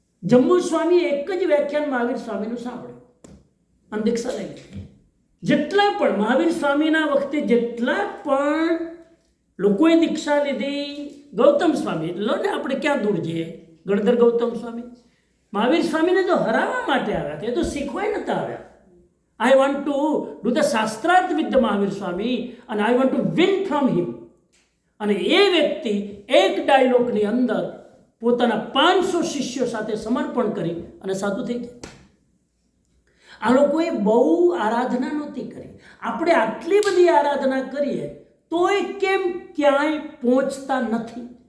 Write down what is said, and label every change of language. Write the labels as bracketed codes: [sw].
[gu] જંબુ સ્વામી એક જ વ્યાખ્યાન મહાવીર સ્વામીનું સાંભળ્યું અને દીક્ષા લઈ લીધી. જેટલા પણ મહાવીર સ્વામીના વખતે જેટલા પણ લોકોએ દીક્ષા લીધી, ગૌતમ સ્વામી, લો ને આપણે ક્યાં દૂર જઈએ, ગણધર ગૌતમ સ્વામી, મહાવીર સ્વામીને તો હરાવવા માટે આવ્યા હતા, એ તો શીખવાય નહોતા આવ્યા. [en] I want to do the shastrarth with the Mahavir Swami and I want to win from him. [gu] અને એ વ્યક્તિ એક ડાયલોગની અંદર પોતાના 500 શિષ્યો સાથે સમર્પણ કરી અને સાધુ થઈ ગયા. આ લોકોએ બહુ આરાધના નહોતી કરી. આપણે આટલી બધી આરાધના કરીએ તોય કેમ ક્યાંય પહોંચતા નથી?